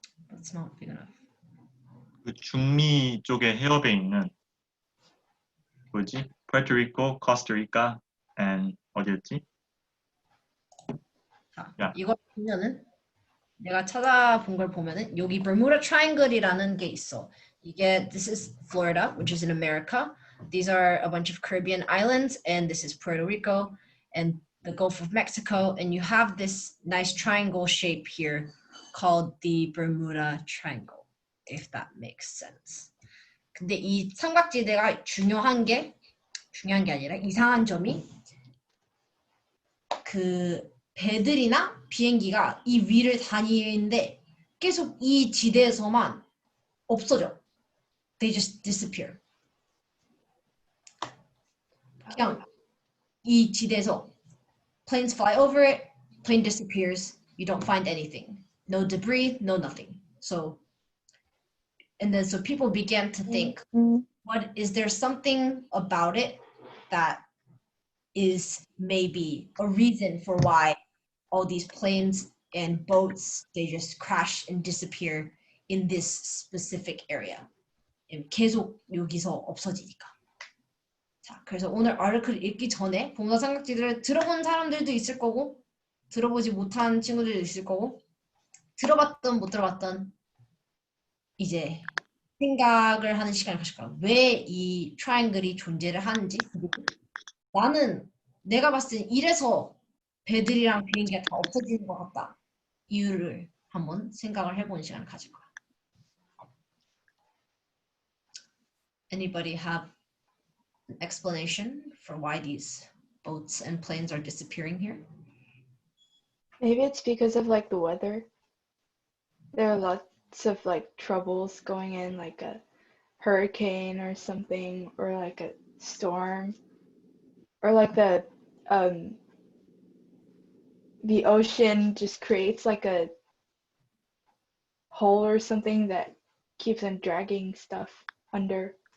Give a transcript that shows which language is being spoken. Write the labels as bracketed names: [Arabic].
[English] That's not big enough. [Korean] 그 중미 쪽에 해협에 있는 뭐지? [English] Puerto-Rico, Costa Rica, and [Korean] 어디였지? 자, 야. 이걸 보면은 내가 찾아본 걸 보면은 여기 Bermuda Triangle이라는 게 있어. 이게 [English] this is Florida, which is in America. These are a bunch of Caribbean islands, and this is Puerto Rico and the Gulf of Mexico, and you have this nice triangle shape here called the Bermuda Triangle, if that makes sense. [Korean] 근데 이 삼각지대가 중요한 게 아니라 이상한 점이 그 배들이나 비행기가 이 위를 다니는데 계속 이 지대에서만 없어져. [English] They just disappear. [Korean] 그냥 이 지대에서 [English] planes fly over it, plane disappears, you don't find anything. No debris, no nothing. So people began to think, what is there something about it that is maybe a reason for why all these planes and boats, they just crash and disappear in this specific area. [Korean] 계속 여기서 없어지니까. 자, 그래서 오늘 아르크를 읽기 전에 동사 삼각지들을 들어본 사람들도 있을 거고, 들어보지 못한 친구들도 있을 거고, 들어봤던 못 들어봤던 이제 생각을 하는 시간을 가질 거야. 왜 이 트라이앵글이 존재를 하는지. 나는 내가 봤을 때 이래서 배들이랑 비행기가 다 없어지는 것 같다. 이유를 한번 생각을 해보는 시간을 가질 거야. [English] Anybody have an explanation for why these boats and planes are disappearing here? Maybe it's because of like the weather. There are lots of like troubles going in, like a hurricane or something, or like a storm, or like the ocean just creates like a hole or something that keeps on dragging stuff under.